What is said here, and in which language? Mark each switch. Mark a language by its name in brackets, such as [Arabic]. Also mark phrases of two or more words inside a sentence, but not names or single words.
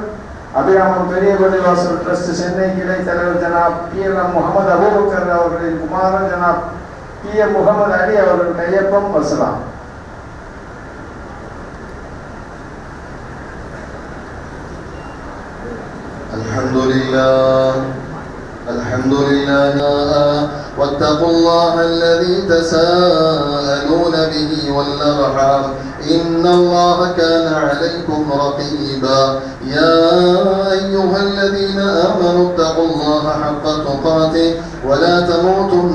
[Tamil] அபிராமம் பெரிய பள்ளிவாசல் ட்ரஸ்ட் சென்னை கிளை தலைவர் ஜனாப் PM முகமது அபூபக்கர் அவர்களின் குமாரர் ஜனாப் PM முகமது அலி அவர்கள் கையொப்பம் வசலாம். [Arabic] அல்ஹம்துலில்லாஹ் واتقوا الله الذي تساءلون به والأرحام إن الله كان عليكم رقيبا يا أيها الذين آمنوا اتقوا الله حق تقاته ولا تموتن